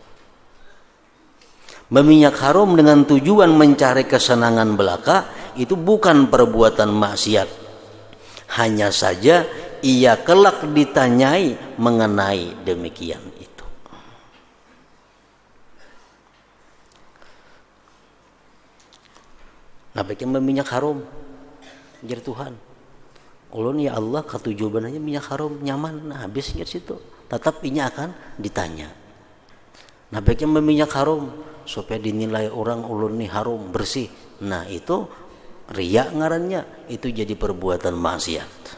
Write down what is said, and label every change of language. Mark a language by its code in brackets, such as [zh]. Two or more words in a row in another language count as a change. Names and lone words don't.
[id] Berminyak harum dengan tujuan mencari kesenangan belaka itu bukan perbuatan maksiat. Hanya saja ia kelak ditanyai mengenai demikian itu. Nah, baiknya berminyak harum jar Tuhan. [bjn] Ulun [ar] ya Allah [bjn] katujuan aja minyak harum nyaman, nah habis ingat situ. [id] Tetap ini akan ditanya. Nah, baiknya berminyak harum supaya dinilai orang ulun nih harum, bersih. Nah, itu riya ngarannya, itu jadi perbuatan maksiat.